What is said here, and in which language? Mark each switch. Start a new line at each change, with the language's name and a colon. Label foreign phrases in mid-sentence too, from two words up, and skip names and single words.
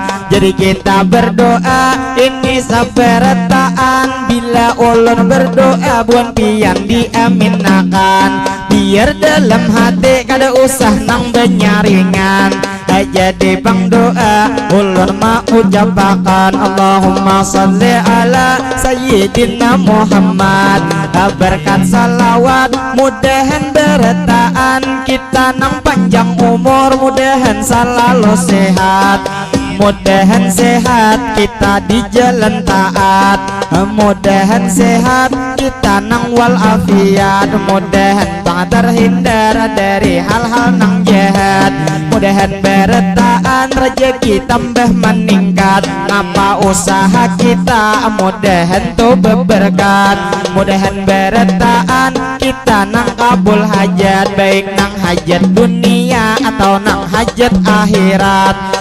Banjar: Jadi kita berdoa ini seberetaan, bila ulun berdoa buan pian diaminakan, biar dalam hati kada usah nang benyaringan. Jadi bang doa ulun mau ucapakan,
Arabic: اللهم صل على سيدنا محمد,
Banjar: berkat salawat mudahan bertaan kita nang panjang umur, mudahan selalu sehat, mudahan sehat kita di jalan taat, mudahan sehat kita nang walafiat, mudahan bang terhindar dari hal-hal nang jahat, mudahan bertaan rezeki tambah meningkat, ngapa usaha kita mudahan tuh berberkat, mudahan bertaan kita nang kabul hajat, baik nang hajat dunia atau nang hajat akhirat.